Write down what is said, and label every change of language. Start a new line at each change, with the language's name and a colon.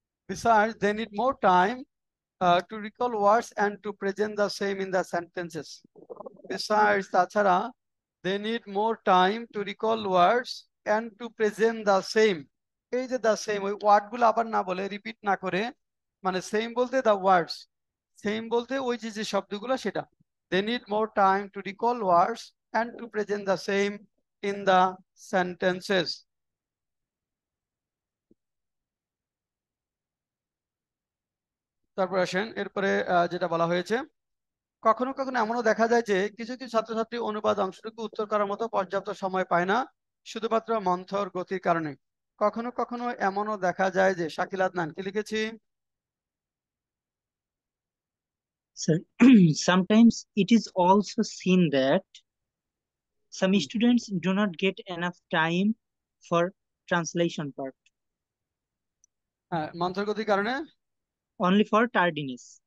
English: Besides, they need more time to recall words and to present the same in the sentences. Besides,
Bangla: তাছাড়া,
English: they need more time to recall words and to present the same.
Bangla: এই যে
English: the same,
Bangla: ওই word গুলো আবার না বলে, repeat না করে, মানে সেম বলতে
English: the words,
Bangla: সেম বলতে ওই যে যে শব্দগুলো সেটা।
English: they need more time to recall words and to present the same in the sentences.
Bangla: তারপর আসেন এরপরে যেটা বলা হয়েছে, কখনো কখনো এমনও দেখা যায় যে কিছু কিছু ছাত্রছাত্রী অনুবাদ অংশটুকু উত্তর করার মতো পর্যাপ্ত সময় পায় না, শুধুমাত্র মন্থর গতির কারণে। কখনো কখনো এমনও দেখা যায় যে, শাকিল আদনান কি লিখেছি?
English: Sir, sometimes it is also seen that some students do not get enough time for translation part,
Bangla: হ্যাঁ, মন্থর গতির কারণে।
English: only for tardiness.